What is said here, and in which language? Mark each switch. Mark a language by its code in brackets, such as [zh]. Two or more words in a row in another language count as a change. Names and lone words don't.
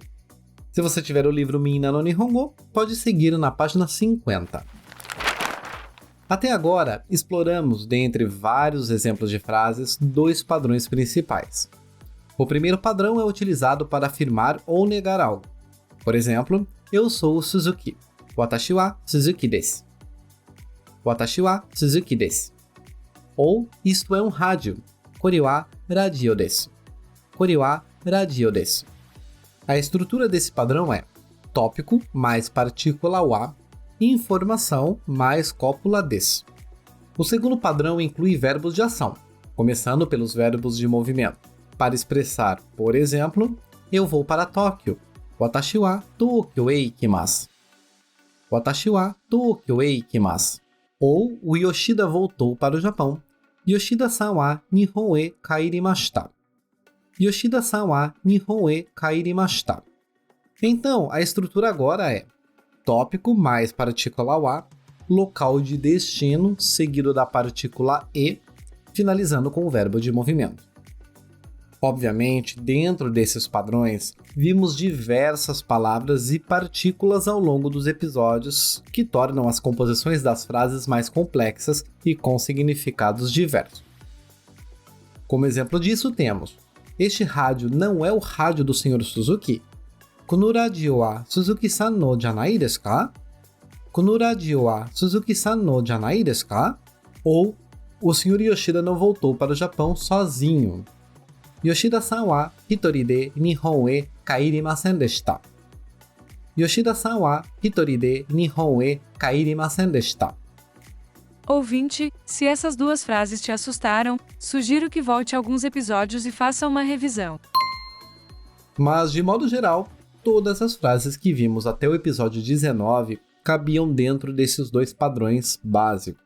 [pt] Se você tiver o livro Minna no Nihongo, pode seguir na página 50. Até agora, exploramos, dentre vários exemplos de frases, dois padrões principais. O primeiro padrão é utilizado para afirmar ou negar algo. Por exemplo, eu sou o Suzuki. [ja] 私は鈴木です。私は鈴木です. [pt] Ou isto é um rádio. [ja] これはラジオです. これはラジオです. [pt] A estrutura desse padrão é tópico mais partícula wa, informação mais cópula desu. O segundo padrão inclui verbos de ação, começando pelos verbos de movimento, para expressar, por exemplo, eu vou para Tóquio. [ja] 私は東京へ行きます。私は東京へ行きます. [pt] Ou o Yoshida voltou para o Japão. [ja] 吉田さんは日本へ帰りました. 吉田さんは日本へ帰りました. [pt] Então, a estrutura agora é tópico mais partícula wa, local de destino seguido da partícula e, finalizando com o verbo de movimento. Obviamente, dentro desses padrões, vimos diversas palavras e partículas ao longo dos episódios que tornam as composições das frases mais complexas e com significados diversos. Como exemplo disso, temos: este rádio não é o rádio do Sr. Suzuki. [ja] このラジオは鈴木さんのじゃないですか? このラジオは鈴木さんのじゃないですか? [pt] Ou, o Sr. Yoshida não voltou para o Japão sozinho. [ja] 吉田さんは一人で日本へ帰りませんでした. 吉田さんは一人で日本へ帰りませんでした. [pt] Ouvinte, se essas duas frases te assustaram, sugiro que volte alguns episódios e faça uma revisão. Mas, de modo geral, todas as frases que vimos até o episódio 19 cabiam dentro desses dois padrões básicos.